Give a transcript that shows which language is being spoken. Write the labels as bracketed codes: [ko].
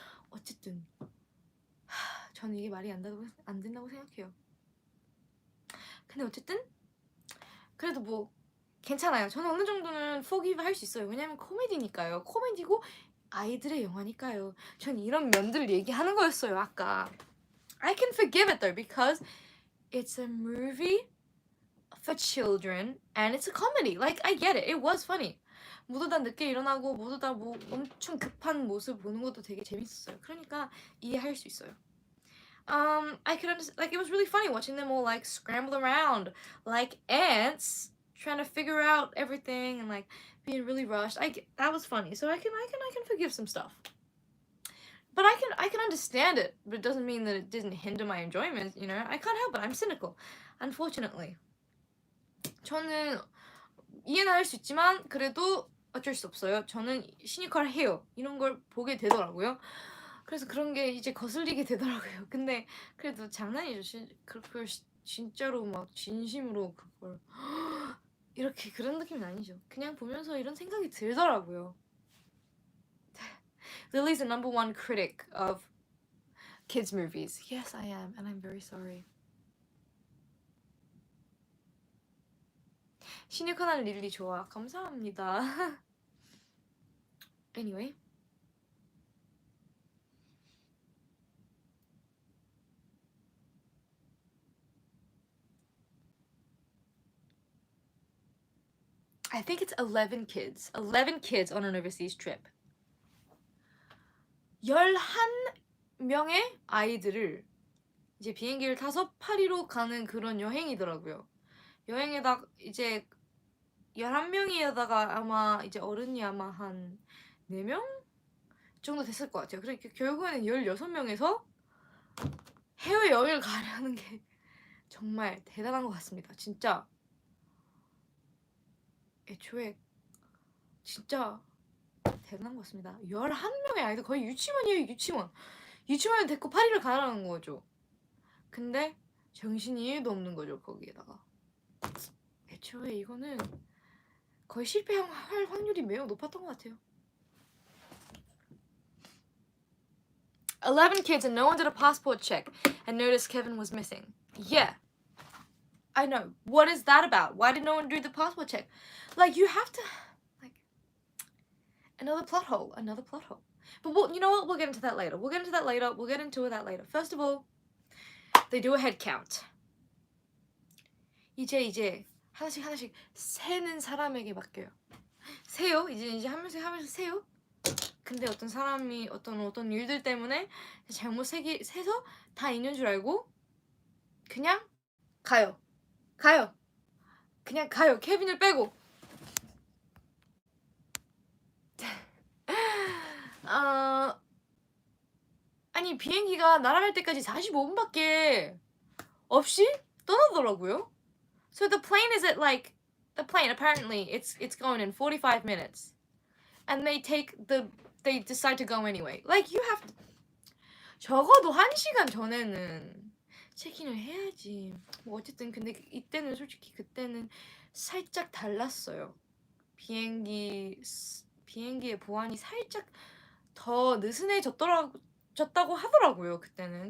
[ko] 어쨌든 저는 이게 말이 안 된다고 생각해요. 근데 어쨌든 그래도 뭐 괜찮아요. 저는 어느 정도는 forgive 할 수 있어요. 왜냐면 코미디니까요. 코미디고 아이들의 영화니까요. 전 이런 면들을 얘기하는 거였어요, 아까. [en] I can forgive it though because it's a movie for children and it's a comedy. Like, I get it. It was funny. [ko] 모두 다 늦게 일어나고 모두 다 뭐 엄청 급한 모습 보는 것도 되게 재밌었어요. 그러니까 이해할 수 있어요. [en] I could understand, like, it was really funny watching them all like scramble around like ants trying to figure out everything and like being really rushed. That was funny. So I can forgive some stuff. But I can understand it, but it doesn't mean that it didn't hinder my enjoyment, you know? I can't help it. I'm cynical, unfortunately. [ko] 저는 이해는 할 수 있지만 그래도 어쩔 수 없어요. 저는 시니컬해요. 이런 걸 보게 되더라고요. 그래서 그런 게 이제 거슬리게 되더라고요. 근데 그래도 장난이죠. 그걸 진짜로 막 진심으로 그걸 이렇게 그런 느낌은 아니죠. 그냥 보면서 이런 생각이 들더라고요. [en] Lily's the number one critic of kids movies. Yes, I am, and I'm very sorry. [ko] 신유카난 릴리 좋아. 감사합니다. [en] Anyway. I think it's 11 kids. 11 kids on an overseas trip. [ko] 11명의 아이들을 이제 비행기를 타서 파리로 가는 그런 여행이더라고요. 여행에다 이제 11명이다가 아마 이제 어른이 아마 한 4명 정도 됐을 것 같아요. 그러니까 결국에는 16명에서 해외여행을 가려는 게 정말 대단한 것 같습니다. 진짜 애초에 진짜 대단한 것 같습니다. 11명의 아이들 거의 유치원이에요. 유치원에 데리고 파리를 가라는 거죠. 근데 정신이 1도 없는 거죠. 거기에다가 애초에 이거는 거의 실패할 확률이 매우 높았던 것 같아요. [en] 11 kids and no one did a passport check and noticed Kevin was missing. Yeah, I know. What is that about? Why did no one do the passport check? Like, you have to, like, another plot hole. But you know what? We'll get into that later. We'll get into that later. First of all, they do a head count. [ko] 이제 하나씩 세는 사람에게 맡겨요. 세요. 이제 한 명씩 하면서 세요. 근데 어떤 사람이 어떤 일들 때문에 잘못 세서 다 있는 줄 알고 그냥 가요. 그냥 가요. 케빈을 빼고. 아니 비행기가 날아갈 때까지 45분밖에 없이 떠나더라고요. [en] So the plane is at like the plane apparently it's going in 45 minutes. And they decide to go anyway. Like you have to [ko] 적어도 1시간 전에는 체크인을 해야지. 뭐 어쨌든 근데 이때는 솔직히 그때는 살짝 달랐어요. 비행기의 보안이 살짝 더 느슨해졌다고 하더라고요. 그때는.